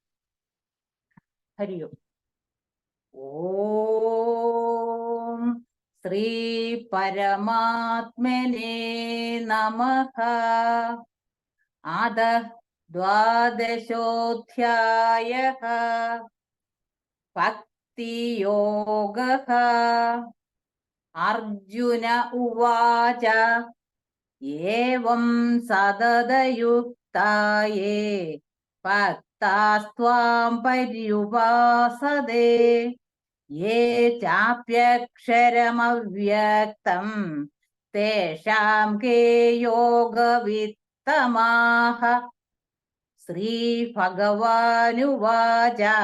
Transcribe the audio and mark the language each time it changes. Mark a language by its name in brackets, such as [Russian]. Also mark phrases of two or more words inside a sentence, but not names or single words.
[Sanskrit] ഹരി ഓം. ഓം ശ്രീ പരമാത്മനേ നമഃ. അദ ദ്വാദശോധ്യായഃ ഭക്തിയോഗഃ. अर्जुन उवाच एवं सततयुक्ता ये भक्तास्त्वां पर्युपासते ये चाप्यक्षरमव्यक्तं तेषां के योगवित्तमाः श्रीभगवानुवाच